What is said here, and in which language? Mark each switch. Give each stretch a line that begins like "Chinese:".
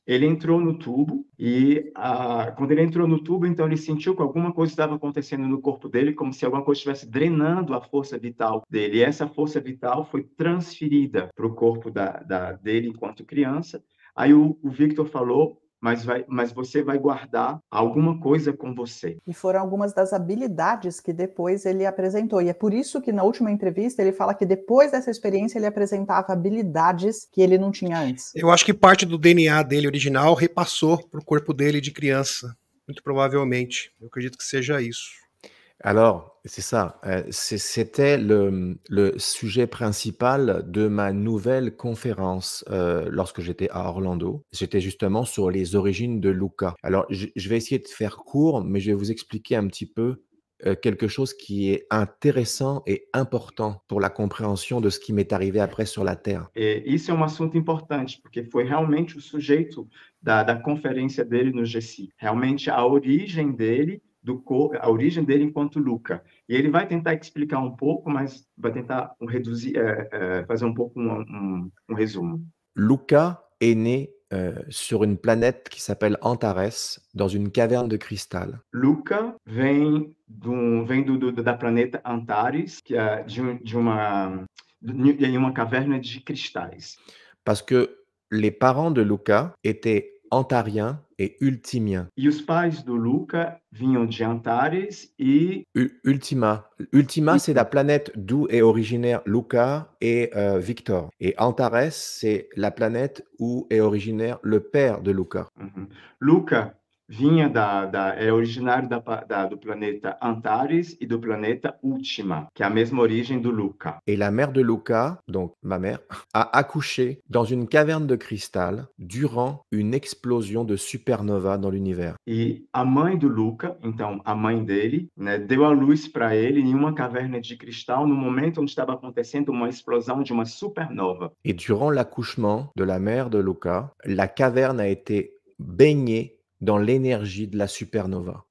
Portuguese: Ele entrou no tubo e quando ele entrou no tubo, então ele sentiu que alguma coisa estava acontecendo no corpo dele, como se alguma coisa estivesse drenando a força vital dele. E essa força vital foi transferida para o corpo dele enquanto criança. Aí o Victor falou, mas você vai guardar alguma coisa com você. E foram algumas das habilidades que depois ele apresentou. E é por isso que na última entrevista ele fala que depois dessa experiência ele apresentava habilidades que ele não tinha antes. Eu acho que parte do DNA dele original repassou para o corpo dele de criança, muito provavelmente. Eu acredito que seja isso.
French: Alors, c'est ça. C'était le sujet principal de ma nouvelle conférence lorsque j'étais à Orlando. J'étais justement sur les origines de Luca. Alors, je vais essayer de faire court, mais je vais vous expliquer un petit peu quelque chose qui est intéressant et important pour la compréhension de ce qui m'est arrivé après sur la Terre.
Portuguese: Isso é assunto importante, porque foi realmente o sujeito da conferência dele no GC. Realmente a origem dele a origem dele enquanto Luca. E ele vai tentar explicar um pouco, mas vai tentar fazer um pouco um resumo.
French: Luca est né sur une planète qui s'appelle Antares, dans une caverne de cristal.
Portuguese: Luca vem da planeta Antares, que é em uma caverna de cristais.
French: Parce que les parents de Luca étaient antariens et ultimiens.
Portuguese: E os pais do Luca vinham de Antares e Ultima.
French: Ultima, c'est la planète d'où est originaire Luca et Victor. Et Antares, c'est la planète où est originaire le père de Luca.
Portuguese: Luca vinha é originário do planeta Antares e do planeta Ultima, que é a mesma origem do Luca.
French: Et la mère de Luca, donc ma mère, a accouché dans une caverne de cristal durant une explosion de supernova dans l'univers.
Portuguese: E a mãe do Luca, então a mãe dele, né, deu à luz para ele em uma caverna de cristal no momento onde estava acontecendo uma explosão de uma supernova.
French: Et durant l'accouchement de la mère de Luca, la caverne a été baignée dans l'énergie de la supernova.